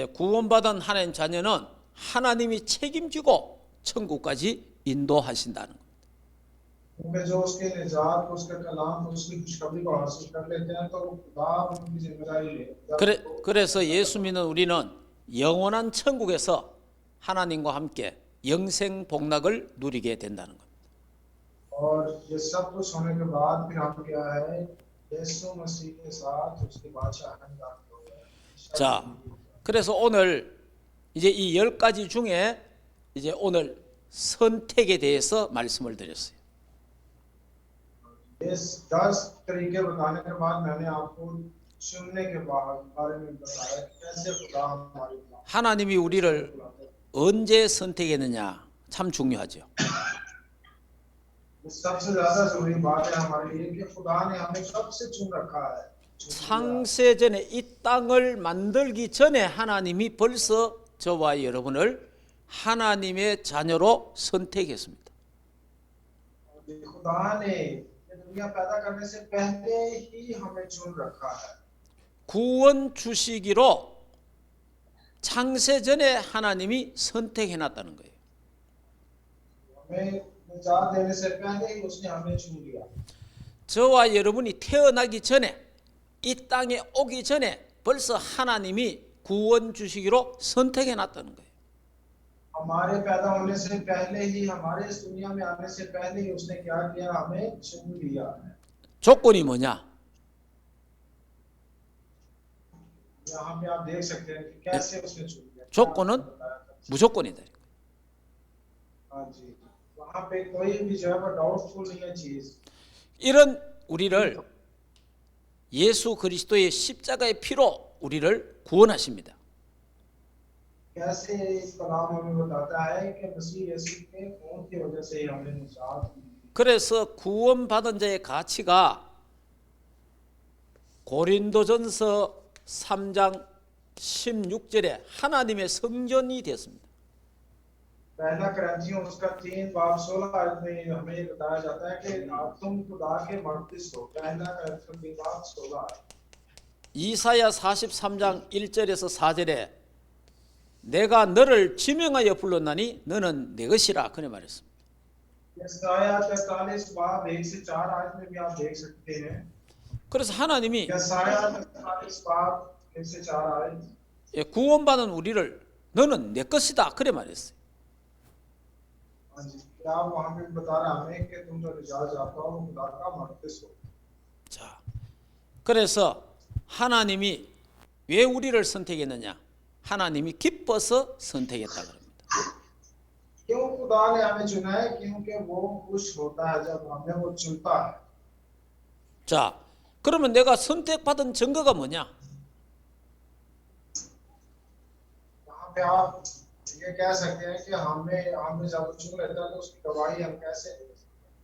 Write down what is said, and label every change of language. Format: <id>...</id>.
<ko>예, 구원받은 하나님 자녀는 하나님이 책임지고 천국까지 인도하신다는 것.</ko> <hi>हैं। क्योंकि जो उसके निजात को उसके कलाम को उसकी खुशखबरी को हासिल कर लेते हैं तो खुदा उनकी जिम्मेदारी ले।</hi> <ko>그래서 예수 믿는 우리는 영원한 천국에서 하나님과 함께 영생 복락을 누리게 된다는 것.</ko> <hi>और ये सब कुछ होने के बाद फिर हम क्या है यीशु मसीह के साथ उसकी बादशाह में दाखिल हो गए।</hi> <ko>자, 그래서 오늘 이제 이 10가지 중에 이제 오늘 선택에 대해서 말씀을 드렸어요.</ko> <hi>इस 10 तरीके बताने के बाद मैंने आपको चुनने के बारे में बताया कि कैसे खुदा हमारी</hi> <ko>하나님이 우리를 언제 선택했느냐 참 중요하죠.</ko> <hi>सबसे ज्यादा जरूरी बात है हमारे लिए कि खुदा ने हमें कब से चुन रखा है।</hi> <ko>창세 전에 이 땅을 만들기 전에 하나님이 벌써 저와 여러분을 하나님의 자녀로 선택했습니다.</ko> <hi>खुदा ने दुनिया पैदा करने से पहले ही हमें चुन रखा है।</hi> <ko>구원 주시기로 창세 전에 하나님이 선택해 놨다는 거예요.</ko> <hi>हमें निजात देने से पहले ही उसने हमें चुन लिया।</hi> <ko>저와 여러분이 태어나기 전에 이 땅에 오기 전에 벌써 하나님이 구원 주시기로 선택해 놨다는 거예요.</ko> <hi>हमारे पैदा होने से पहले ही हमारे इस दुनिया में आने से पहले ही उसने क्या किया हमें चुन लिया है।</hi> <ko>조건이 뭐냐?</ko> <hi>यहाँ पे आप देख सकते हैं कि कैसे उसने चुन लिया।</hi> <ko>조건은 무조건이다.</ko> <hi>हाँ जी, वहाँ पे कोई भी जो है वो डाउटफुल नहीं है चीज।</hi> <ko>이런 우리를 예수 그리스도의 십자가의 피로 우리를 구원하십니다.</ko> <hi>कैसे इस कलाम हमें बताता है कि मसीह यीशु के खून की वजह से ही हमें निजात मिली।</hi> <ko>그래서 구원받은 자의 가치가 고린도전서 3장 16절에 하나님의 성전이 되었습니다.</ko> <hi>पहला करंथियों उसका 3 बाब 16 आयत में हमें ये बताया जाता है कि आप तुम खुदा के मक़दस हो। पहला करंथियों 3 बाब 16।</hi> <ko>이사야 43장 1절에서 4절에 내가 너를 지명하여 불렀나니 너는 내 것이라 그래 말했습니다.</ko> <hi>यसाया 43 बाब 1 से 4 आयत में भी आप देख सकते हैं।</hi> <ko>그래서 하나님이</ko> <hi>यसाया 43 बाब 1 से 4 आयत</hi> <ko>구원받은 우리를 너는 내 것이다 그래 말했어요.</ko> <hi>हाँ जी, क्या वहाँ पे बता रहा हमें कि तुम जो निजात चाहते हो वो खुदा का मक़दस हो।</hi> <ko>자, 그래서 하나님이 왜 우리를 선택했느냐? 하나님이 기뻐서 선택했다 그럽니다.</ko> <hi>क्यों खुदा ने हमें चुना है? क्योंकि वो खुश होता है जब हमें वो चुनता है।</hi> <ko>자, 그러면 내가 선택받은 증거가 뭐냐?</ko> <hi>यहाँ पे आप ये कह सकते हैं कि हमें जब चुन लेता है तो उसकी गवाही हम कैसे दे सकते हैं?</hi>